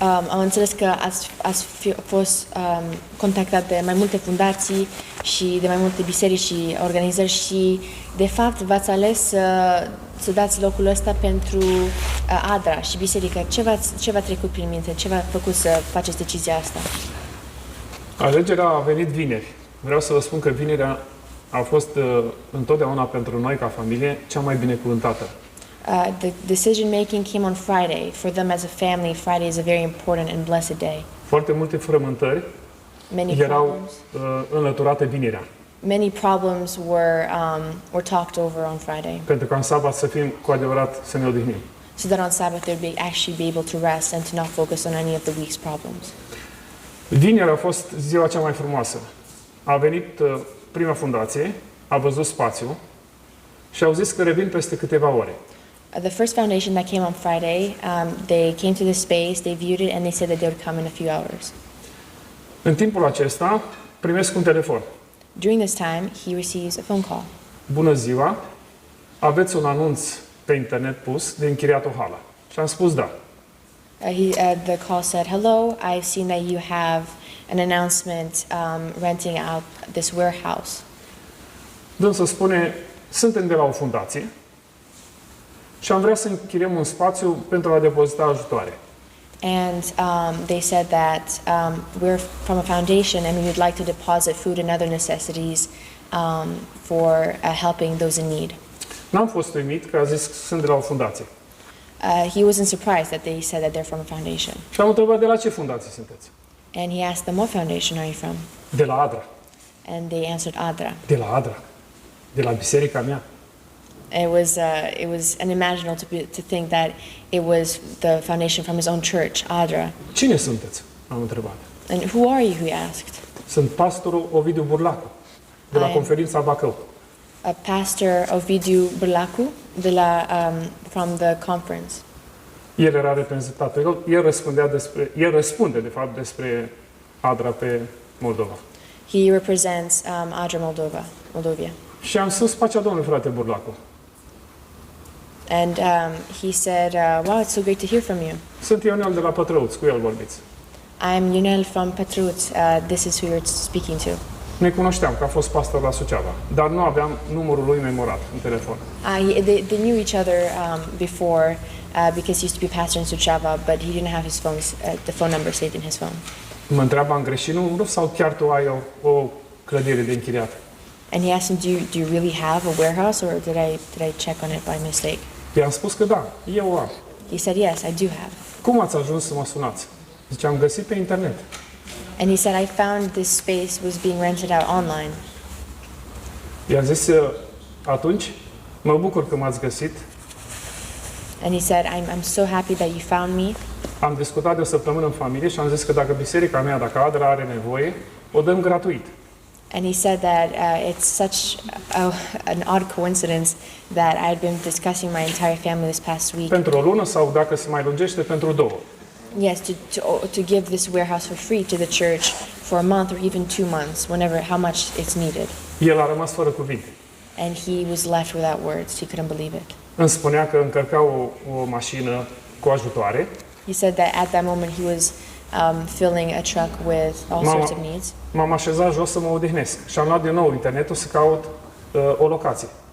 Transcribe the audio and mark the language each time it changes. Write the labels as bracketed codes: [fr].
[ro] Am înțeles că ați fost contactat de mai multe fundații și de mai multe biserici și organizări și, de fapt, v-ați ales să dați locul ăsta pentru Adra și biserică. Ce v-a trecut prin minte? Ce v-a făcut să faceți decizia asta? Alegerea a venit vineri. Vreau să vă spun că vinerea a fost întotdeauna pentru noi, ca familie, cea mai binecuvântată. [en] The decision making came on Friday. For them as a family, Friday is a very important and blessed day. [ro] Foarte multe frământări erau înlăturate vinerea. [en] Many problems were talked over on Friday. [ro] Pentru că în sabat să fim cu adevărat să ne odihnim. [en] So that on Sabbath they would actually be able to rest and to not focus on any of the week's problems. [ro] Vinerea a fost ziua cea mai frumoasă. A venit prima fundație, a văzut spațiu și au zis că revin peste câteva ore. [en] The first foundation that came on Friday, they came to the space, they viewed it, and they said that they would come in a few hours. [ro] În timpul acesta primesc un telefon. [en] During this time, he receives a phone call. [ro] Bună ziua, aveți un anunț pe internet pus de închiriat o hala. Și am spus da. [en] The call said, "Hello, I've seen that you have an announcement renting out this warehouse." [ro] Dânsul spune, suntem de la o fundație și am vrea să închiriem un spațiu pentru a depozita ajutoare. [en] And they said that we're from a foundation and we would like to deposit food and other necessities for helping those in need. [ro] N-am fost uimit că a zis că sunt de la o fundație. [en] He wasn't surprised that they said that they're from a foundation. [ro] Și am întrebat de la ce fundație sunteți. [en] And he asked them, what foundation are you from? [ro] De la Adra. [en] And they answered Adra. [ro] De la Adra. De la biserica mea. [en] It was unimaginable to think that it was the foundation from his own church, Adra. [ro] Cine sunteți? Am întrebat. [en] And who are you, he asked. [ro] Sunt pastorul Ovidiu Burlacu, de la conferința Bacău. [en] A pastor Ovidiu Burlacu from the conference. [ro] El era reprezentatul, el răspunde de fapt despre Adra pe Moldova. [en] He represents Adra, Moldova. [ro] Și am spus, pacea Domnului, frate Burlacu. [en] And he said, wow, it's so great to hear from you. [ro] Sunt Ionel de la Patrauti, cu el vorbiți. [en] I'm Ionel from Patrauti. This is who you're speaking to. [ro] Ne cunoșteam, că a fost pastor la Suceava, dar nu aveam numărul lui memorat în telefon. [en] They knew each other before because he used to be pastor in Suceava, but he didn't have his the phone number saved in his phone. [ro] Mă întreabă, am greșit numărul sau chiar tu ai o clădire de închiriat? [en] And he asked him, do you really have a warehouse, or did I check on it by mistake? [ro] I-am spus că da, eu am. [en] He said, yes, I do have. [ro] Cum ați ajuns să mă sunați? Zice, am găsit pe internet. [en] And he said, I found this space was being rented out online. [ro] I-am zis, atunci, mă bucur că m-ați găsit. [en] And he said, I'm so happy that you found me. [ro] Am discutat de o săptămână în familie și am zis că dacă biserica mea, dacă Adra are nevoie, o dăm gratuit. [en] And he said that it's such an odd coincidence that I had been discussing my entire family this past week. [ro] Pentru o lună sau, dacă se mai lungește, pentru 2. [en] Yes, to give this warehouse for free to the church for a month or even 2 months, how much it's needed. El a rămas fără cuvinte. And he was left without words. He couldn't believe it. [ro] Îmi spunea că încărca o mașină cu ajutoare. [en] He said that at that moment he was filling a truck with all sorts of needs. [ro] M-am așezat jos să mă odihnesc și am luat din nou internetul să caut o locație.